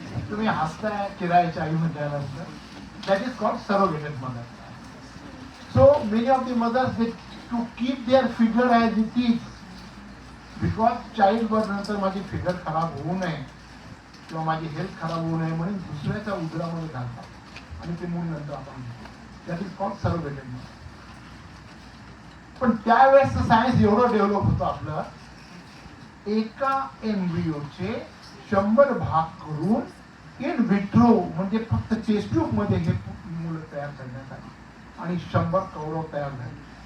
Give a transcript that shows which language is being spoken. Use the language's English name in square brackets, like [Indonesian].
[Marathi] तुम्ही हसताय किरायाची आई म्हटल्यानंतर. [English] That is called surrogated mother. So many of the mothers, they to keep their figure as it is, because child birth [Marathi] नंतर माझी figure खराब होऊ नये किंवा माझी हेल्थ खराब होऊ नये म्हणून दुसऱ्याच्या उदरामध्ये घालतात आणि ते मूल नंतर आपण [English] That is called surrogated. [Marathi] पण त्यावेळेस सायन्स एवढं डेव्हलप होतं आपलं, एका एम्ब्रियोचे 100 भाग करून इन विट्रो म्हणजे फक्त टेस्ट ट्यूब मध्ये हे मुलं तयार करण्यात आली आणि 100 कौरव तयार झाले.